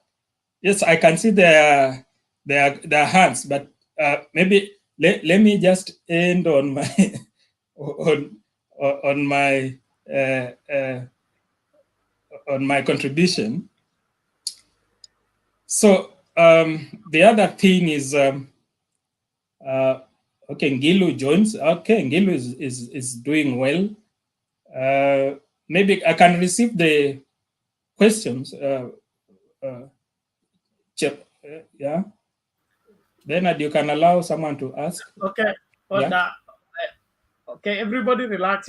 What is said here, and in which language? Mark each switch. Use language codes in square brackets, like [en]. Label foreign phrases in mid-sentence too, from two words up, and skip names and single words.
[en] Yes, I can see their hands, but maybe let me just end on my on my contribution. So the other thing is, okay, Ngilu joins. Okay, Ngilu is doing well. Maybe I can receive the questions. Yeah. Then you can allow someone to ask. Okay. But, Yeah. okay, everybody relax.